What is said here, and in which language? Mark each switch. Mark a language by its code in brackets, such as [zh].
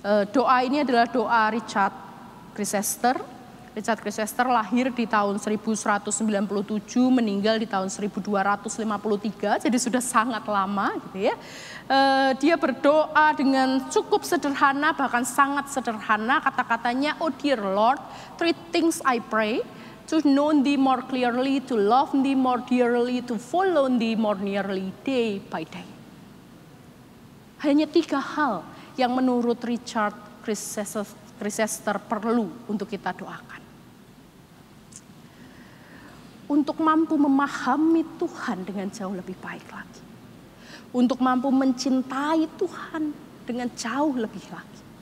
[id] Doa ini adalah doa Richard Chrysaster. Richard Chrysaster lahir di tahun 1197, meninggal di tahun 1253, jadi sudah sangat lama gitu ya. Dia berdoa dengan cukup sederhana, bahkan sangat sederhana. Kata-katanya, [en] "Oh dear Lord, 3 things I pray. To know thee more clearly, to love thee more dearly, to follow thee more nearly day by day." [id] Hanya 3 hal yang menurut Richard Chrysaster perlu untuk kita doakan. Untuk mampu memahami Tuhan dengan jauh lebih baik lagi. Untuk mampu mencintai Tuhan dengan jauh lebih lagi.